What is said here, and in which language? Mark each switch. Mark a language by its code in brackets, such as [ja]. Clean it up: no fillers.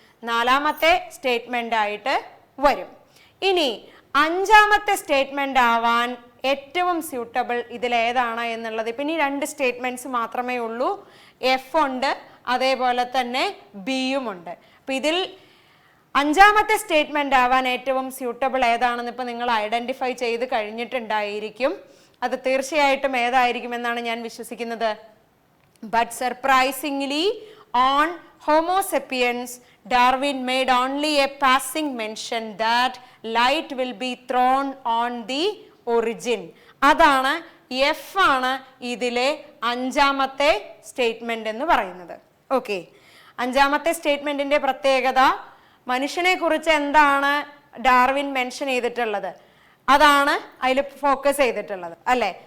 [ml] നാലാമത്തെ സ്റ്റേറ്റ്മെന്റ് ആയിട്ട് വരും. ഇനി അഞ്ചാമത്തെ സ്റ്റേറ്റ്മെന്റ് ആവാൻ ഏറ്റവും സ്യൂട്ടബിൾ ഇതിലേതാണ് എന്നുള്ളത്, ഇപ്പം ഇനി രണ്ട് സ്റ്റേറ്റ്മെന്റ്സ് മാത്രമേ ഉള്ളൂ. എഫ് ഉണ്ട്, അതേപോലെ തന്നെ ബിയും ഉണ്ട്. അപ്പം ഇതിൽ അഞ്ചാമത്തെ സ്റ്റേറ്റ്മെന്റ് ആവാൻ ഏറ്റവും സ്യൂട്ടബിൾ ഏതാണെന്ന് ഇപ്പം നിങ്ങൾ ഐഡന്റിഫൈ ചെയ്ത് കഴിഞ്ഞിട്ടുണ്ടായിരിക്കും. അത് തീർച്ചയായിട്ടും ഏതായിരിക്കും എന്നാണ് ഞാൻ വിശ്വസിക്കുന്നത്. [en] But surprisingly on Homo sapiens, Darwin made only a passing mention that light will be thrown on the origin. [ml] അതാണ് എഫ് ആണ് ഇതിലെ അഞ്ചാമത്തെ സ്റ്റേറ്റ്മെന്റ് എന്ന് പറയുന്നത്. ഓക്കെ, അഞ്ചാമത്തെ സ്റ്റേറ്റ്മെന്റിന്റെ പ്രത്യേകത, മനുഷ്യനെ കുറിച്ച് എന്താണ് ഡാർവിൻ മെൻഷൻ ചെയ്തിട്ടുള്ളത് അതാണ് അതിൽ ഫോക്കസ് ചെയ്തിട്ടുള്ളത് അല്ലേ.